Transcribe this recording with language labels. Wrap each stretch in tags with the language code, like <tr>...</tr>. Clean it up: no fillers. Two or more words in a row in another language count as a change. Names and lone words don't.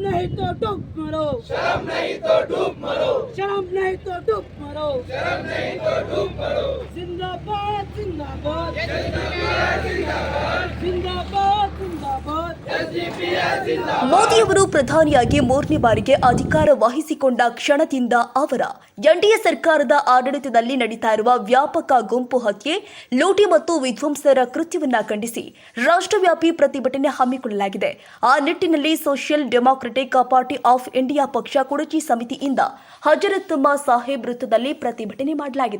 <hi>तो डूब मरो, शर्म नहीं तो डूब मरो, शर्म नहीं तो डूब मरो, शर्म नहीं तो डूब मरो। जिंदाबाद जिंदाबाद जिंदाबाद जिंदाबाद जिंदाबाद जिंदाबाद।</hi> <kn>ಮೋದಿಯವರು ಪ್ರಧಾನಿಯಾಗಿ ಮೂರನೇ ಬಾರಿಗೆ ಅಧಿಕಾರ ವಹಿಸಿಕೊಂಡ ಕ್ಷಣದಿಂದ ಅವರ ಎನ್ಡಿಎ ಸರ್ಕಾರದ ಆಡಳಿತದಲ್ಲಿ ನಡೀತಾ ಇರುವ ವ್ಯಾಪಕ ಗುಂಪು ಹತ್ಯೆ, ಲೂಟಿ ಮತ್ತು ವಿಧ್ವಂಸರ ಕೃತ್ಯವನ್ನ ಖಂಡಿಸಿ ರಾಷ್ಟ್ರವ್ಯಾಪಿ ಪ್ರತಿಭಟನೆ ಹಮ್ಮಿಕೊಳ್ಳಲಾಗಿದೆ. ಆ ನಿಟ್ಟಿನಲ್ಲಿ ಸೋಷಿಯಲ್ ಡೆಮಾಕ್ರೆಟಿಕ್ ಪಾರ್ಟಿ ಆಫ್ ಇಂಡಿಯಾ ಪಕ್ಷ ಕುಡಚಿ ಸಮಿತಿಯಿಂದ ಹಜರತ್ತಮ್ಮ ಸಾಹೇಬ್ ವೃತ್ತದಲ್ಲಿ ಪ್ರತಿಭಟನೆ ಮಾಡಲಾಗಿದೆ.</kn>